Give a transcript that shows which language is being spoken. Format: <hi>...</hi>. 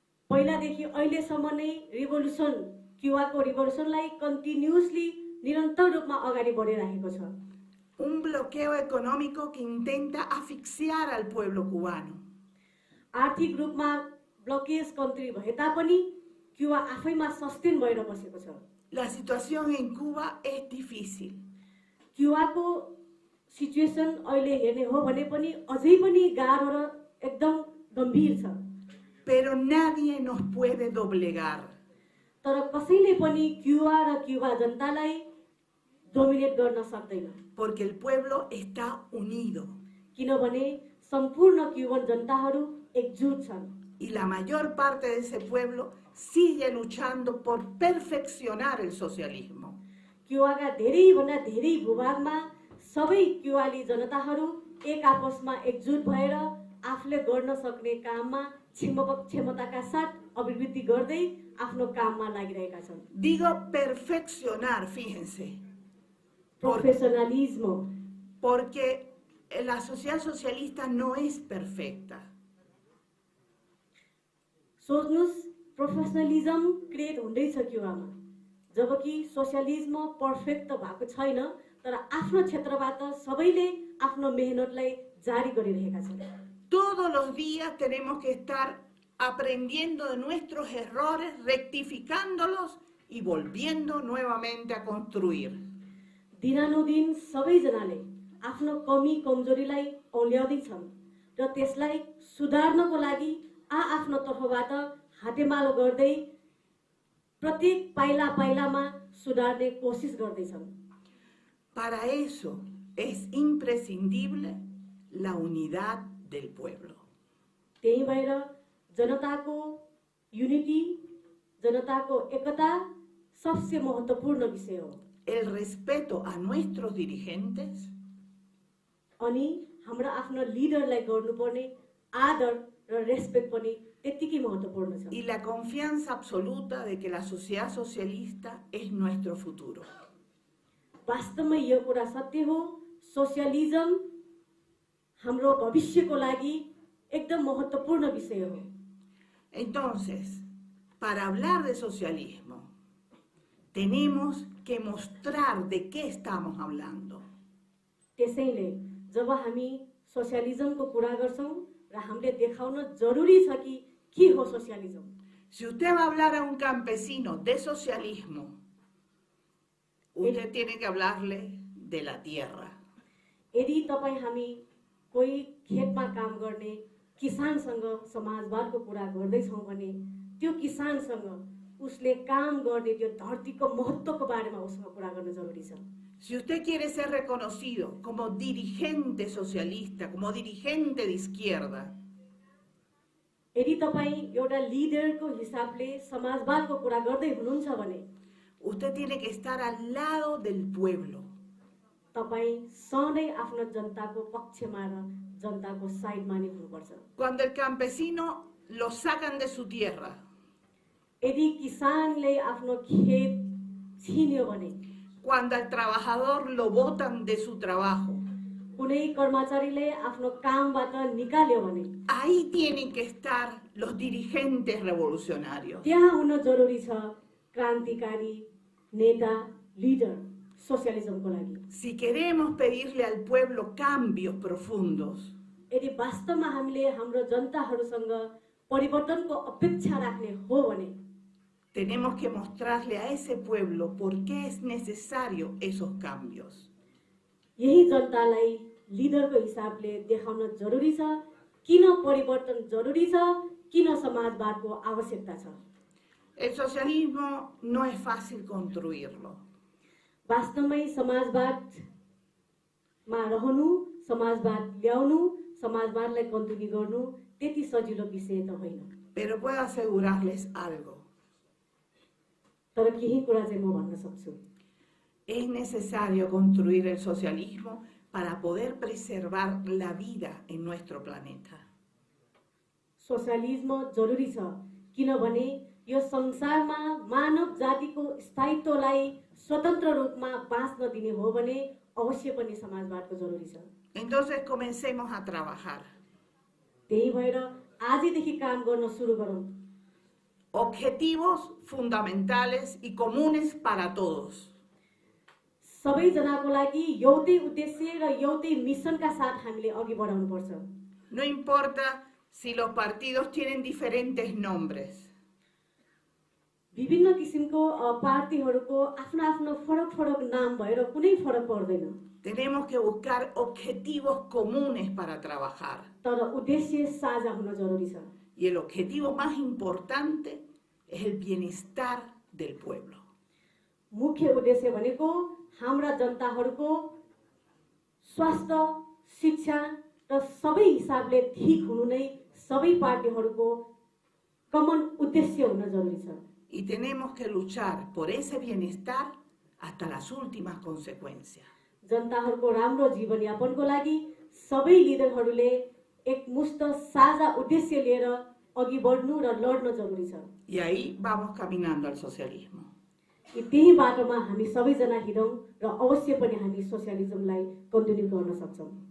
<ne>पहिलादेखि अहिलेसम्म नै रिभोल्युसन क्युबाको रिभोल्युसनलाई</ne> <en>continuously</en> <ne>निरन्तर रूपमा अगाडि बढिरहेको छ।</ne> <es>Un bloqueo económico que intenta asfixiar al pueblo cubano.</es> <ne>आर्थिक रूपमा</ne> <en>blockage country</en> <ne>भए तापनि क्युबा आफैमा सस्टेन भएर बसेको छ।</ne> <es>La situación en Cuba es difícil.</es> <ne>क्युबाको</ne> <en>situation</en> <ne>अहिले हेर्ने हो भने पनि अझै पनि गाह्रो र एकदम गम्भीर छ।</ne> <es>Pero nadie nos puede doblegar.</es> <ne>तर कसैले पनि क्युबा र क्युबा जनतालाई डोमिनेट गर्न सक्दैन।</ne> <es>Porque el pueblo está unido.</es> <ne>किनभने सम्पूर्ण क्युबन जनताहरू एकजुट छन्।</ne> <es>Y la mayor parte de ese pueblo sigue luchando por perfeccionar el socialismo.</es> <ne>क्युबाका धेरै भन्दा धेरै भूभागमा सबै क्युबाली जनताहरू एक आपसमा एकजुट भएर आफूले गर्न सक्ने काममा क्षमताका साथ अभिवृद्धि गर्दै आफ्नो काममा लागिरहेका छन्।</ne> <es>Digo perfeccionar, fíjense.</es> <en>professionalism</en> <es>Porque la sociedad socialista no es perfecta.</es> <ne>सोच्नुस्</ne> <en>professionalism create</en> <ne>हुँदैछ क्युबामा, जबकि सोसियलिज्म</ne> <en>perfect</en> <ne>त भएको छैन, तर आफ्नो क्षेत्रबाट सबैले आफ्नो मेहनतलाई जारी गरिरहेका छन्।</ne> <es>Todos los días tenemos que estar aprendiendo de nuestros errores, rectificándolos y volviendo nuevamente a construir.</es> <ne>दिनानुदिन सबैजनाले आफ्नो कमी कमजोरीलाई औल्याउँदैछन् र त्यसलाई सुधार्नको लागि आफ्नो तर्फबाट हातेमालो गर्दै प्रत्येक पाइला पाइलामा सुधार्ने कोसिस गर्दैछन्।</ne> <es>Para eso es imprescindible la unidad del pueblo.</es> <ne>त्यही भएर जनताको</ne> <en>unity,</en> <ne>जनताको एकता सबसे महत्त्वपूर्ण विषय हो।</ne> <es>El respeto a nuestros dirigentes</es> <ne>अनि हाम्रो आफ्नो लिडरलाई गर्नुपर्ने आदर र</ne> <en>respect</en> <ne>पनि त्यतिकै महत्त्वपूर्ण छ।</ne> <es>y la confianza absoluta de que la sociedad socialista es nuestro futuro.</es> <ne>वास्तवमै यो कुरा सत्य हो, सोसियलिजम हाम्रो भविष्यको लागि एकदम महत्त्वपूर्ण विषय हो।</ne> <es>Entonces, para hablar de socialismo, tenemos que mostrar de qué estamos hablando.</es> <ne>त्यसैले जब हामी सोसियलिजमको कुरा गर्छौं र हामीले देखाउन जरुरी छ कि के हो socialism.</ne> <es>Si usted va a hablar a un campesino de socialismo, usted tiene que hablarle de la tierra.</es> <ne>यदि तपाई हामी कोही खेतमा काम गर्ने किसानसँग समाजवादको कुरा गर्दैछौं भने त्यो किसानसँग उसले काम गर्ने त्यो धरतीको महत्त्वको बारेमा उसँग कुरा गर्न जरुरी छ।</ne> <es>Si usted quiere ser reconocido como dirigente socialista, como dirigente de izquierda,</es> <ne>यदि तपाई एउटा लिडरको हिसाबले समाजवादको कुरा गर्दै हुनुहुन्छ भने</ne> <es>usted tiene que estar al lado del pueblo.</es> <ne>तपाई सधैँ आफ्नो जनताको पक्षमा र जनताको साइडमा नै हुनुपर्छ।</ne> <es>Cuando el campesino lo sacan de su tierra,</es> <ne>यदि किसानले आफ्नो खेत छिन्यो भने,</ne> <es>cuando al trabajador lo botan de su trabajo,</es> <ne>कुनै कर्मचारीले आफ्नो कामबाट निकाल्यो भने</ne> <es>ahí tienen que estar los dirigentes revolucionarios.</es> <ne>त्यहाँ हुन जरुरी छ क्रान्तिकारी नेता, लिडर सोसियलिजमको लागि।</ne> <es>Si queremos pedirle al pueblo cambios profundos,</es> <ne>यदि वास्तवमा हामीले हाम्रो जनताहरूसँग परिवर्तनको अपेक्षा राख्ने हो भने</ne> <es>tenemos que mostrarle a ese pueblo por qué es necesario esos cambios.</es> <ne>यही जनतालाई लिडरको हिसाबले देखाउन जरुरी छ किन परिवर्तन जरुरी छ, किन समाजवादको आवश्यकता छ।</ne> <es>El socialismo no es fácil construirlo.</es> <ne>वास्तवमै समाजवादमा रहनु, समाजवाद ल्याउनु, समाजवादलाई कन्टिन्यू गर्नु त्यति सजिलो विषय त होइन।</ne> <es>Pero puedo asegurarles algo.</es> <ne>तर केही कुरा चाहिँ म भन्न सक्छु।</ne> <es>Es necesario construir el socialismo para poder preservar la vida en nuestro planeta.</es> <ne>सोसियलिज्म जरुरी छ किनभने यो संसारमा मानव जातिको स्थायित्वलाई स्वतन्त्र रूपमा बाँच्न दिने हो भने अवश्य पनि समाजवादको जरुरी छ।</ne> <es>Entonces comencemos a trabajar.</es> <ne>त्यही भएर आजैदेखि काम गर्न सुरु गरौँ।</ne> <es>Objetivos fundamentales y comunes para todos.</es> <ne>सबैजनाको लागि एउटै उद्देश्य र एउटै मिसनका साथ हामीले अघि बढाउनु पर्छ।</ne> <es>No importa si los partidos tienen diferentes nombres.</es> <ne>विभिन्न किसिमको पार्टीहरूको आफ्नो आफ्नो फरक फरक नाम भएर कुनै फरक पर्दैन।</ne> <es>Tenemos que buscar objetivos comunes para trabajar.</es> <ne>तर उद्देश्य साझा हुन जरुरी छ।</ne> <es>Y el objetivo más importante es el bienestar del pueblo.</es> <ne>मुख्य उद्देश्य भनेको हाम्रा जनताहरूको स्वास्थ्य, शिक्षा र सबै हिसाबले ठीक हुनु नै सबै पार्टीहरूको कमन उद्देश्य हुन जरुरी छ।</ne> <es>Y tenemos que luchar por ese bienestar hasta las últimas consecuencias.</es> <ne>जनताहरूको राम्रो जीवनयापनको लागि सबै लिडरहरूले एकमुष्ट साझा उद्देश्य लिएर अघि बढ्नु र लड्न जरुरी छ।</ne> <es>Y ahí vamos caminando al socialismo.</es> <ne>कि त्यही बाटोमा हामी सबैजना हिँडौँ र अवश्य पनि हामी सोसियलिजमलाई कन्टिन्यू गर्न सक्छौँ।</ne>